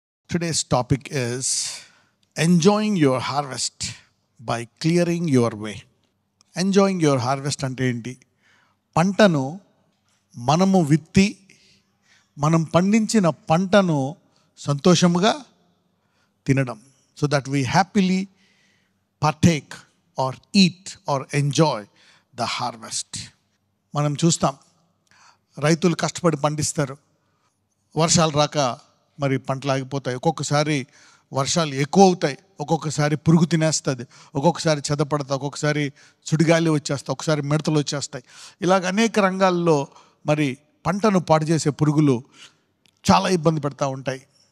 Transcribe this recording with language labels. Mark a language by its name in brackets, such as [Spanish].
[English] Today's topic is enjoying your harvest by clearing your way. Enjoying your harvest [Telugu] అంటే ఏంటి? పంటను మనము విత్తి మనం పండించిన పంటను సంతోషముగా తినడం. [English] So that we happily partake or eat or enjoy the harvest. [Telugu] మనం చూస్తాం, రైతులు కష్టపడి పండిస్తారు, వర్షాలు రాక మరి పంటలు ఆగిపోతాయి. ఒక్కొక్కసారి వర్షాలు ఎక్కువ అవుతాయి, ఒక్కొక్కసారి పురుగు తినేస్తుంది, ఒక్కొక్కసారి చెదపడతాయి, ఒక్కొక్కసారి సుడిగాలి వచ్చేస్తాయి, ఒకసారి మిడతలు వచ్చేస్తాయి. ఇలాగ అనేక రంగాల్లో మరి పంటను పాడు చేసే పురుగులు చాలా ఇబ్బంది పెడతా ఉంటాయి.